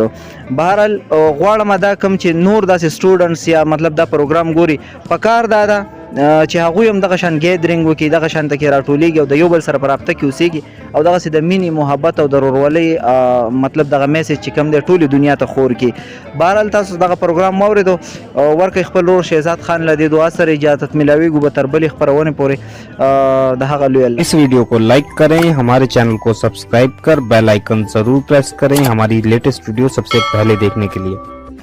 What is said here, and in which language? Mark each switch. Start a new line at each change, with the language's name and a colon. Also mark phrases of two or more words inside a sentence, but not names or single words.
Pashto: بهرحال غواړم دا کوم چې نور داسې سټوډنټس یا مطلب دا پروګرام ګوري پکار دا چې هغوی هم دغه شان ګیدرینګ وکړي دغه شان تکې راټولیږي او د یو بل سره په رابطه کې اوسېږي او دغسې د مینې محبت او د ورورولۍ مطلب دغه میسیج چې کوم دی ټولې دنیا ته خور کړي بهرحال تاسو دغه پروګرام واورېدو ورکړئ خپل ورور شهزاد خان له دې دعا سره اجازت ملاویږو به تر بلې خپرونې پورې د هغه لوی الله
Urdu: اس ویڈیو کو لائک کریں ہمارے چینل کو سبسکرائب کر
English: bell icon
Urdu: ضرور پریس کریں ہماری
English: latest video
Urdu: سب سے پہلے دیکھنے کے لیے.